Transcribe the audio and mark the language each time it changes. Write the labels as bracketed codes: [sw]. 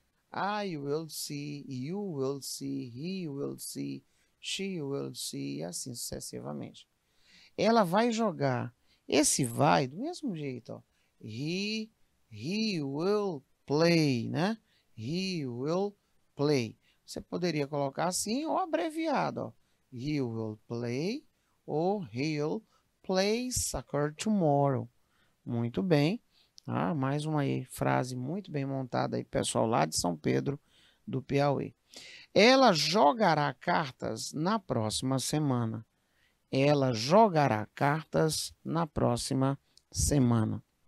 [en] I will see, you will see, he will see, she will see, [pt] e assim sucessivamente. Ela vai jogar. Esse vai do mesmo jeito, ó. [en] He will play, [pt] né? [en] He will play. [pt] Você poderia colocar assim ou abreviado, ó. [en] He will play ou he'll play soccer tomorrow. [pt] Muito bem. Ah, mais uma aí, frase muito bem montada aí, pessoal lá de São Pedro do Piauí. Ela jogará cartas na próxima semana. Ela jogará cartas na próxima semana.